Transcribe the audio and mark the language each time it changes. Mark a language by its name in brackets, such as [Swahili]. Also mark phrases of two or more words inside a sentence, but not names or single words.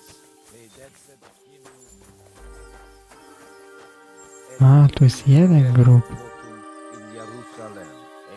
[Polish] Redexet A, tu jest jeden grób. [English] in Jerusalem, Mhm.